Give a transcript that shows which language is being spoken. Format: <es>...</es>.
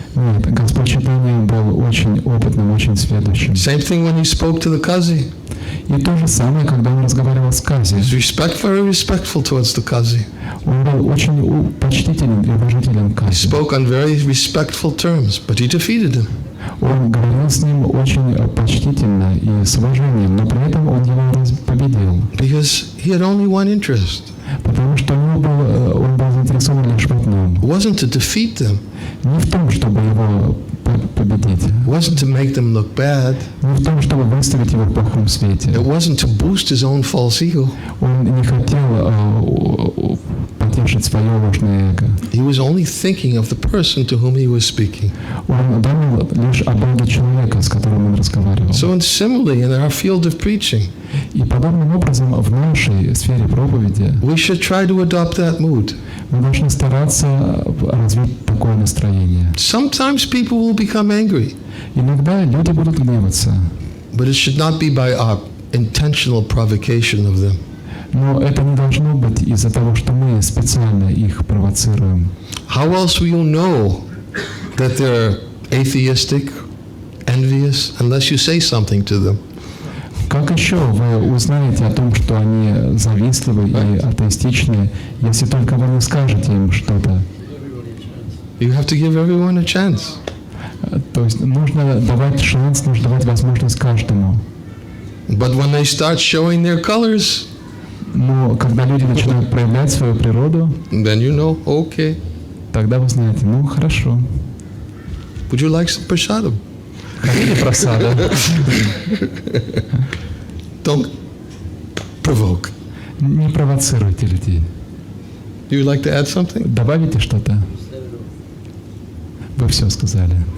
<ru>Вот, Господь Чайтанья был очень опытным, очень сведущим.</ru> <en>Same thing when he spoke to the Kazi.</en> <ru>И то же самое, когда он разговаривал с Кази.</ru> <en>Very respectful towards the Kazi.</en> <ru>Он был очень почтителен и уважителен к</ru> <en>He</en> <ru>Кази.</ru> <en>spoke on very respectful terms, but he defeated him.</en> <ru>Он говорил с ним очень почтительно и с уважением, но при этом он его победил.</ru> <en>Because he had only one interest.</en> <ru>Потому что он был заинтересован лишь в одном.</ru> <en>It wasn't to defeat them.</en> <ru>Не в том, чтобы его победить.</ru> <en>It wasn't to make them look bad.</en> <ru>Не в том, чтобы выставить его в плохом свете.</ru> <en>It wasn't to boost his own false ego.</en> <ru>Он не хотел потешить свое ложное эго.</ru> <en>He was only thinking of the person to whom he was speaking.</en> <ru>Он думал лишь о Боге человека, с которым он разговаривал.</ru> <en>So similarly, in our field of preaching,</en> <ru>И подобным образом в нашей сфере проповеди</ru> <en>we should try to adopt that mood.</en> <ru>мы должны стараться развить такое настроение.</ru> <en>Sometimes people will become angry,</en> <ru>Иногда люди будут гневаться,</ru> <en>but it should not be by our intentional provocation of them.</en> <ru>но это не должно быть из-за того, что мы специально их провоцируем.</ru> <en>How else will you know that they're atheistic, envious, unless you say something to them?</en> <ru>Как еще вы узнаете о том, что они завистливы и атеистичны, если только вы не скажете им что-то?</ru> <en>You have to give everyone a chance.</en> <ru>То есть нужно давать шанс, нужно давать возможность каждому.</ru> <en>But when they start showing their colors,</en> <ru>Но когда люди начинают проявлять свою природу,</ru> <en>then you know, okay.</en> <ru>тогда вы знаете, ну хорошо.</ru> <en>Would you like some prasadam?</en> <ru>Хотели просада?</ru> <en>Don't provoke.</en> <ru>Не провоцируйте людей.</ru> <en>You would like to add something?</en> <ru>Добавите что-то? Вы все сказали.</ru>